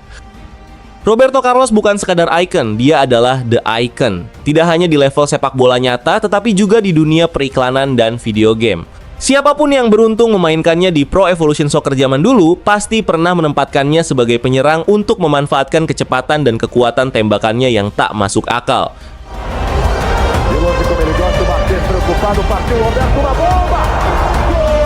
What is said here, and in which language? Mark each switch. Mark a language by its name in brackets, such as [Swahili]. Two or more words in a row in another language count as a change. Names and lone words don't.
[Indonesian] Roberto Carlos bukan sekadar ikon, dia adalah [English] the icon. [Indonesian] Tidak hanya di level sepak bola nyata, tetapi juga di dunia periklanan dan video game. Siapapun yang beruntung memainkannya di Pro Evolution Soccer zaman dulu, pasti pernah menempatkannya sebagai penyerang untuk memanfaatkan kecepatan dan kekuatan tembakannya yang tak masuk akal. [Portuguese] De longe como ele gosta, o Martins preocupado, partiu Roberto na bomba! Gol!